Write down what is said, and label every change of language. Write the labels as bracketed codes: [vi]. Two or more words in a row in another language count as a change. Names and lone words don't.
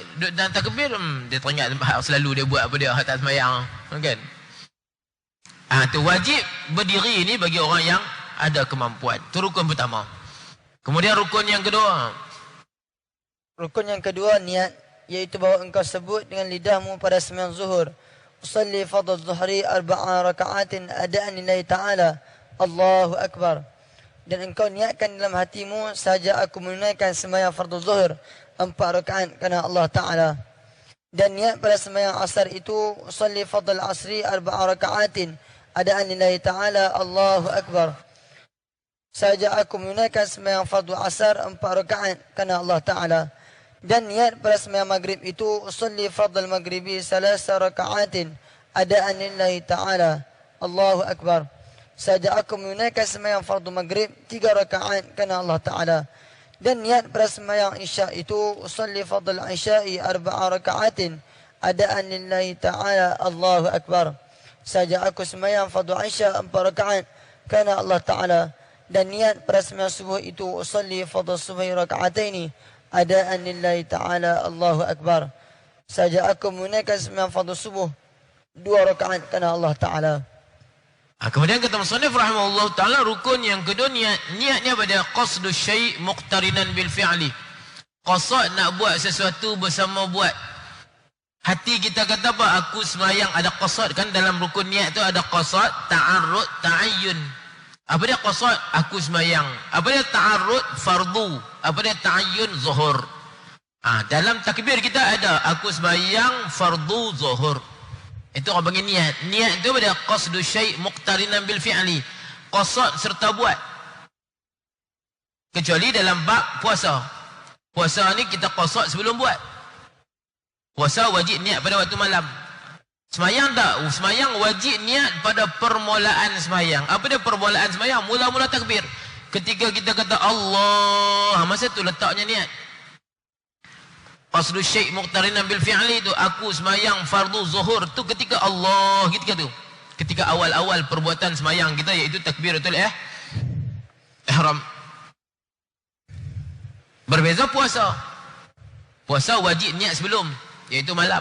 [ms] Duduk dalam takbir, dia teringat selalu dia buat apa dia, tak sembahyang, kan? Tu wajib berdiri ni bagi orang yang ada kemampuan. Itu rukun pertama. Kemudian rukun yang kedua. Rukun yang kedua, niat, iaitu bahawa engkau sebut dengan lidahmu pada sembahyang zuhur, [ar] أصلي فرض الظهر 4 ركعات أداء لله تعالى، الله أكبر. [ms] Dan engkau niatkan dalam hatimu, sahaja aku menunaikan sembahyang fardhu zuhur 4 rakaat kerana Allah Ta'ala. Dan niat pada sembahyang asar itu, [ar] أصلي فرض العصر 4 ركعات أداء لله تعالى، الله أكبر. [ms] Sahaja aku menunaikan sembahyang fardhu asar 4 rakaat kerana Allah Ta'ala. Dan niat pada sembahyang maghrib itu, [ar] أصلي فرض المغرب 3 ركعات أداء لله تعالى، الله أكبر. [ms] Sahaja aku menunaikan sembahyang fardhu maghrib 3 rakaat kerana Allah Ta'ala. Dan niat pada sembahyang isya itu, [ar] أصلي فرض العشاء 4 ركعات أداء لله تعالى، الله أكبر. [ms] Sahaja aku sembahyang fardhu isya 4 rakaat kerana Allah Ta'ala. Dan niat pada sembahyang subuh itu, [ar] أصلي فرض الصبح ركعتين أداء لله تعالى، الله أكبر. [ms] Sahaja aku menunaikan sembahyang fardhu subuh 2 rakaat kerana Allah Ta'ala. Kemudian kata musannif [ar] رحمه الله تعالى, [ms] rukun yang kedua, niatnya pada [ar] قصد الشيء مقترنا بالفعل. [ms] Qasad nak buat sesuatu bersama buat. Hati kita kata apa? Aku sembahyang, ada qasad kan dalam rukun niat tu, ada qasad, ta'arrud, ta'ayyun. Apa dia qasad? Aku sembahyang. Apa dia ta'arrud? Fardu. Apa dia ta'ayyun? Zuhur. Dalam takbir kita ada aku sembahyang fardu zuhur. Itu orang panggil niat. Niat itu pada [ar] قصد الشيء مقترنا بالفعل. [ms] Qasad serta buat. Kecuali dalam bab puasa. Puasa ni kita qasad sebelum buat. Puasa wajib niat pada waktu malam. Semayang tak? Semayang wajib niat pada permulaan semayang. Apa dia permulaan semayang? Mula-mula takbir. Ketika kita kata Allah, masa tu letaknya niat. [ar] قصد الشيء مقترنا بالفعل [ms] tu, aku semayang fardu zuhur tu ketika Allah, ketika tu. Ketika awal-awal perbuatan semayang kita, iaitu takbiratul ihram. Berbeza puasa. Puasa wajib niat sebelum, iaitu malam.